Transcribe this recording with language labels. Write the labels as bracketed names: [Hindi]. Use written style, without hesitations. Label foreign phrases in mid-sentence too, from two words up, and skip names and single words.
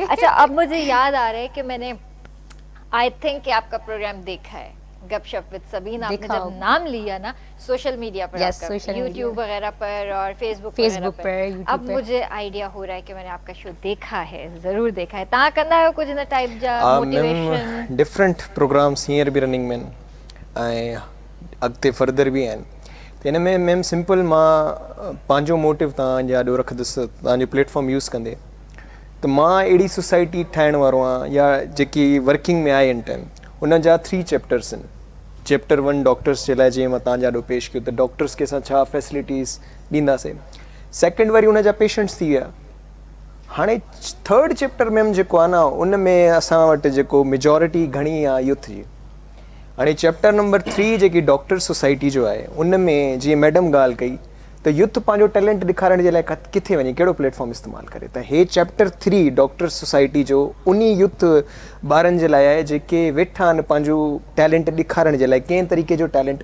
[Urdu] اچھا، اب مجھے یاد آ رہا ہے کہ میں نے [English] I think [Urdu] کہ آپ کا پروگرام دیکھا ہے، گپ شپ ود ثبین. آپ نے جب نام لیا نا [English] social media [Urdu] پر، آپ کا یوٹیوب وغیرہ پر اور فیس بک پر، اب مجھے آئیڈیا ہو رہا ہے کہ میں نے آپ کا شو دیکھا ہے، ضرور دیکھا ہے. [Sindhi] ता करना है कुछ [English] in type [Sindhi] जा मोटिवेशन [English] different programs [Sindhi] हींअर बि रनिंग में ऐं अॻिते फर्दर बि आहिनि। त हिन में मैम सिंपल मां पंहिंजो मोटिव तव्हांजे आॾो रखंदुसि तव्हांजो [English] platform use [Sindhi] कंदे। त मां अहिड़ी सोसाइटी ठाहिण वारो आहियां, या जेकी वर्किंग में आहे इन टाइम, उन जा 3 चैप्टर्स आहिनि। चैप्टर 1 डॉक्टर्स जे लाइ, जीअं मां तव्हांजे आॾो पेश कयो, त डॉक्टर्स खे असां छा फैसिलिटीज़ ॾींदासीं। सेकेंड वरी उन जा पेशेंट्स थी विया। हाणे 3rd चैप्टर में जेको आहे न, उन में असां वटि जेको मेजॉरिटी घणी आहे यूथ जी। हाणे चैप्टर नंबर 3 जेकी [English] doctor society [Sindhi] जो आहे, उन में जीअं मैडम ॻाल्हि कई त यूथ पंहिंजो टैलेंट ॾेखारण जे लाइ किथे वञे, कहिड़ो प्लेटफॉर्म इस्तेमालु करे। त हे चैप्टर 3 [English] doctor society [Sindhi] जो उन यूथ ॿारनि जे लाइ आहे जेके वेठा आहिनि पंहिंजो टैलेंट ॾेखारण जे लाइ, कंहिं तरीक़े जो टैलेंट।